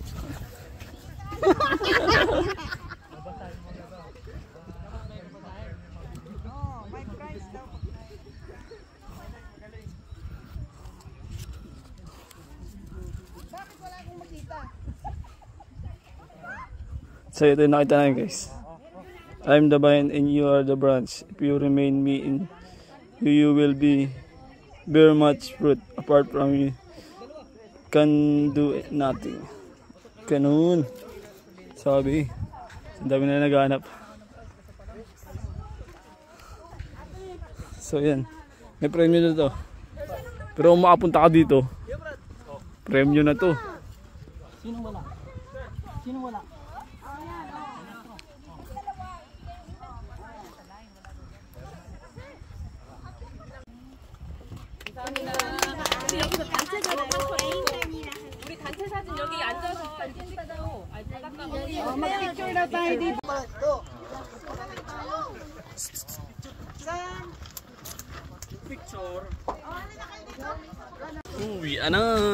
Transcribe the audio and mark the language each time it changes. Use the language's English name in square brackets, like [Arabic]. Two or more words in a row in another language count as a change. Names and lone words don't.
[Filipino] Babasahin mo na daw. [English] Oh, my prize daw. [Filipino] Bakit wala akong makita? So ito yung nakita natin guys. [English] I'm the vine and you are the branch. If you remain me in you will bear much fruit. Apart from you can do nothing. [Filipino] Ganun. Sabi. Ang dami na naghahanap. So yan. May premyo na to. Pero kung makapunta ka dito, premyo na to. Sino wala? Sino wala? [Korean] 우리 여기서 단체 사진 우리 단체 사진 여기 앉아서 단체 찍고 아니 나갔다 [Filipino] Mag-picture na tayo dito. Uwi na.